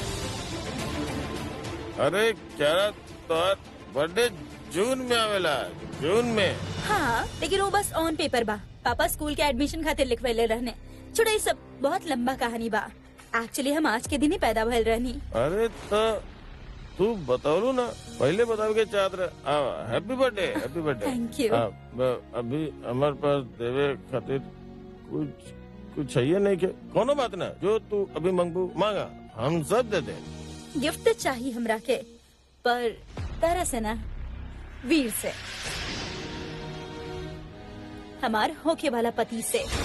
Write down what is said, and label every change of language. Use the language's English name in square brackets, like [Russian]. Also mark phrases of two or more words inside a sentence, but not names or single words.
[Bhojpuri] अरे क्या बर्थडे जून में आवेला, जून में। हाँ लेकिन वो बस [English] on paper [Bhojpuri] बा। पापा स्कूल के एडमिशन खातिर लिखवेले रहने। छुड़ा सब बहुत लंबा कहानी बा। एक्चुअली हम आज के दिन ही पैदा भइल रहनी। अरे तो तू बताओ ना, पहले बताओ के चाहत रहे। [English] Happy birthday, happy birthday. Thank you. [Bhojpuri] अभी हमारे पास देवे खातिर कुछ चाहिए नहीं के? कोनो बात ना, जो तू अभी मंगू मांगा, हम सब दे दे। गिफ्ट तो चाहिए हमरा के, पर तरह से ना, वीर से, हमार होके वाला पति से।